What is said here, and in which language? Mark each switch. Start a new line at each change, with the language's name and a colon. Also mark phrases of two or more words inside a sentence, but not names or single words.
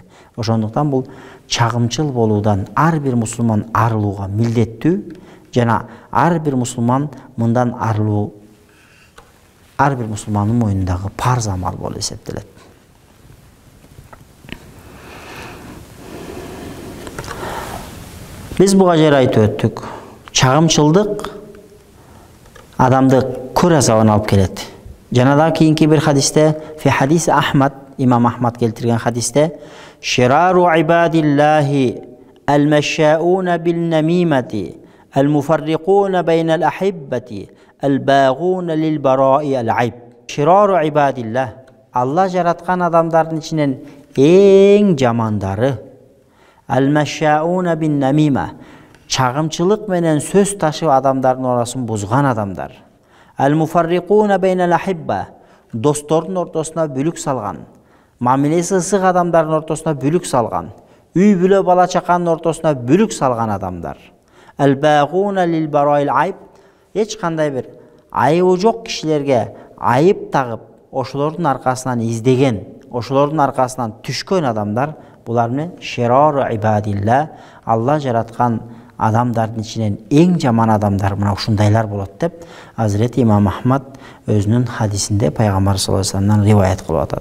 Kyrgyz: Ошондуктан бул чагымчыл болуудан ар бир мусулман арылууга милдеттүү, жана ар бир мусулман мындан арылуу ар бир мусулмандын мойнундагы парз амал болуп эсептелет. Biz buga жер айтып өттүк. Чагымчылдык адамды көр азабына алып келет. Жана да кийинки бир хадисте,
Arabic: في حديث أحمد,
Kyrgyz: имам Ахмад келтирген хадисте,
Arabic: شرار عباد الله المشاؤون بالنميمة المفرقون بين الأحبة الباغون للبراء العيب. شرار عباد الله,
Kyrgyz: Allah жараткан адамдардын ичинен эң жамандары.
Arabic: المشاؤون بالنميمة,
Kyrgyz: чагымчылык менен сөз ташып адамдардын арасын бузган адамдар.
Arabic: المفرقون بين الأحبة,
Kyrgyz: достордун ортосуна бүлүк салган. Мамилеси ысык адамдардын ортосуна бүлүк салган. Үй бүлө бала чаканын ортосуна бүлүк салган адамдар.
Arabic: الباغون للبراء العيب,
Kyrgyz: эч кандай бир айыбы жок кишилерге айып тагып, ошолордун аркасынан издеген, ошолордун аркасынан түшкөн адамдар, булар эмне?
Arabic: شرار عباد الله,
Kyrgyz: Алла жараткан адамдардын ичинен эң жаман адамдар мына ушундайлар болот деп Hazreti имам Ахмад өзүнүн хадисинде пайгамбар
Arabic: صلى الله عليه وسلم
Kyrgyz: риваят кылып атат.